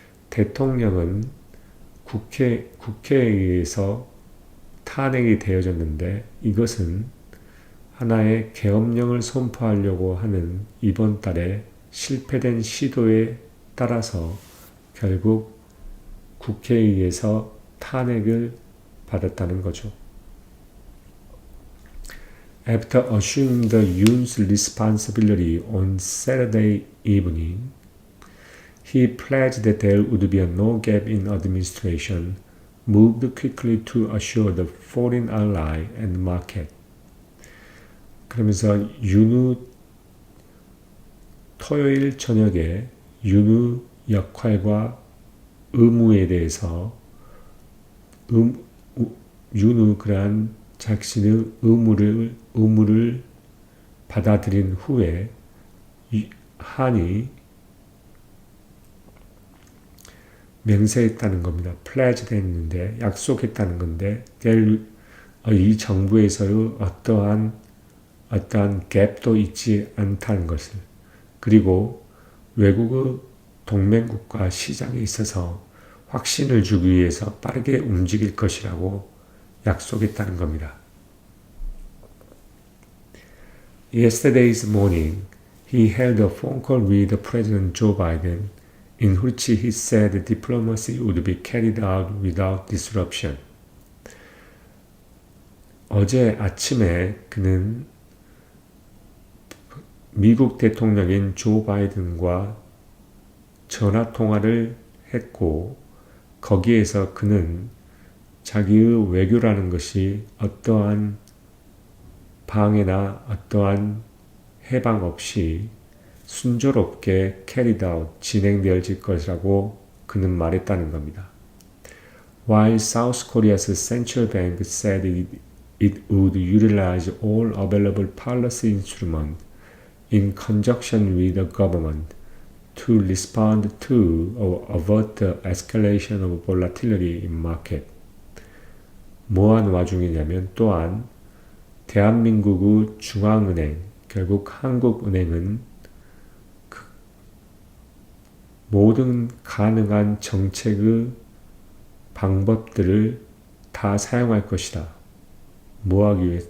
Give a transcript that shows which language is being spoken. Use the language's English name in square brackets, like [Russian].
[Korean] 대통령은 국회에 의해서 탄핵이 되어졌는데 이것은 하나의 계엄령을 선포하려고 하는 이번 달에 실패된 시도에 따라서 결국 국회에 의해서 탄핵을 받았다는 거죠. [English] After assuming the Yoon's responsibility on Saturday evening, he pledged that there would be no gap in administration, moved quickly to assure the foreign ally and market. [Korean] 그러면서 윤의 토요일 저녁에 윤의 역할과 의무에 대해서 윤의 그러한 자신의 의무를 받아들인 후에 한이 맹세했다는 겁니다. 플래지드 했는데 약속했다는 건데 이 정부에서의 어떠한 갭도 있지 않다는 것을, 그리고 외국의 동맹국과 시장에 있어서 확신을 주기 위해서 빠르게 움직일 것이라고 약속했다는 겁니다. [English] Yesterday's morning, he held a phone call with President Joe Biden in which he said diplomacy would be carried out without disruption. [Korean] 어제 아침에 그는 미국 대통령인 조 바이든과 전화통화를 했고 거기에서 그는 자기의 외교라는 것이 어떠한 방해나 어떠한 해방 없이 순조롭게 [English] carried out, [Korean] 진행되어질 것이라고 그는 말했다는 겁니다. [English] While South Korea's central bank said it would utilize all available policy instruments in conjunction with the government to respond to or avert the escalation of volatility in market. [Korean] 뭐한 와중이냐면 또한 대한민국의 중앙은행, 결국 한국은행은 모든 가능한 정책의 방법들을 다 사용할 것이다. 뭐하기 위해?